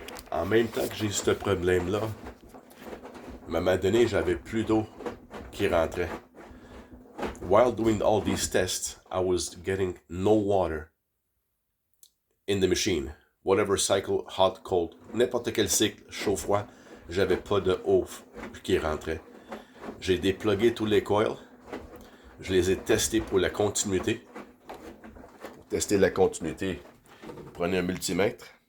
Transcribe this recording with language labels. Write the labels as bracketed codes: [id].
[fr] En même temps que j'ai eu ce problème-là, à un moment donné, j'avais plus d'eau qui rentrait. [en] While doing all these tests, I was getting no water in the machine. Whatever cycle, hot, cold, [fr] n'importe quel cycle, chaud, froid, j'avais pas de eau qui rentrait. J'ai déplugué tous les coils. Je les ai testés pour la continuité. Pour tester la continuité, vous prenez un multimètre.